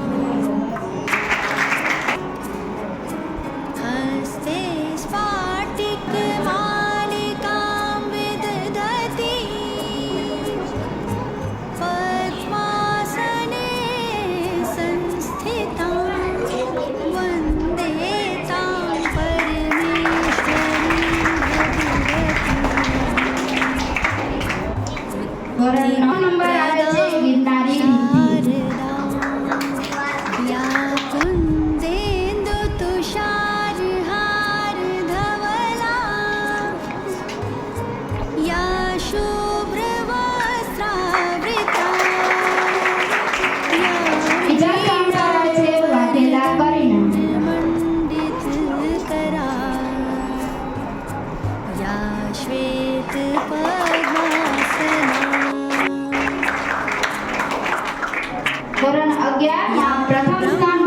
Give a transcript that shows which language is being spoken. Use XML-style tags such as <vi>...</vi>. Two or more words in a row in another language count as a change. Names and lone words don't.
<sa>હસ્તે સ્ફાટિક માલિકાં વિદધતી પદ્માસને સંસ્થિતાં વંદે તાં પરમેશ્વરીં ભગવતીં.</sa> <gu>ધોરણ 9 નંબર આવે છે ગિરનારી રીતિ.</gu> <sa>कुन्देन्दु तुषारहार धवला या शुभ्रवस्त्रावृता</sa> <gu>બીજા સ્થાન પર આવે છે વાઘેલા કરીના.</gu> <sa>મંડિત કરા या श्वेत पद्मासना</sa> <gu>ધોરણ 11 માં પ્રથમ સ્થાન</gu>